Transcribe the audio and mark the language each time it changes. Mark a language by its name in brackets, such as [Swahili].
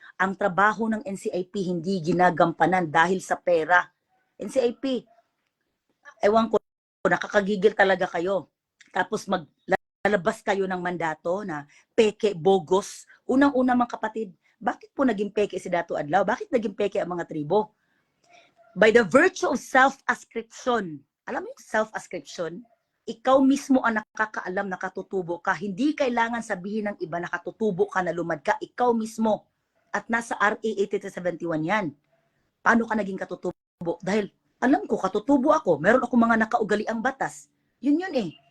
[Filipino] Ang trabaho ng NCIP hindi ginagampanan dahil sa pera. NCIP, ewan ko, nakakagigil talaga kayo. Tapos lalabas kayo ng mandato na peke, bogus. Unang-una mga kapatid, bakit po naging peke si Dato Adlaw? Bakit naging peke ang mga tribo? [English] By the virtue of self-ascription. [Filipino] Alam mo yung [English] self-ascription? [Filipino] Ikaw mismo ang nakakaalam na katutubo ka. Hindi kailangan sabihin ng iba na katutubo ka na lumad ka. Ikaw mismo. At nasa RA 8371 yan. Paano ka naging katutubo? Dahil alam ko, katutubo ako. Meron ako mga nakaugaliang batas. Yun eh.